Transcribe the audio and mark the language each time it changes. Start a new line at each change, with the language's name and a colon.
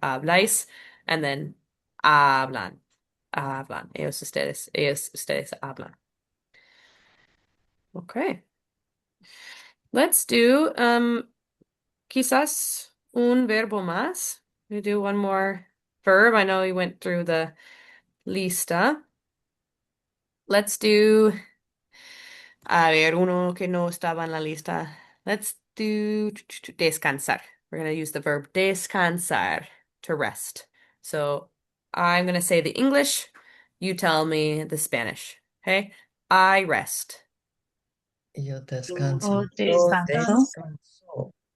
English: Habláis, and then hablan, hablan.
Spanish: Ellos, ustedes hablan.
English: Okay. Let's do
Spanish: quizás un verbo más.
English: We do one more verb. I know we went through the lista. Let's do,
Spanish: a ver, uno que no estaba en la lista.
English: Let's do descansar. We're going to use the verb descansar to rest. So I'm going to say the English. You tell me the Spanish. Okay? I rest.
Spanish: Yo O descanso. descanso. Descanso.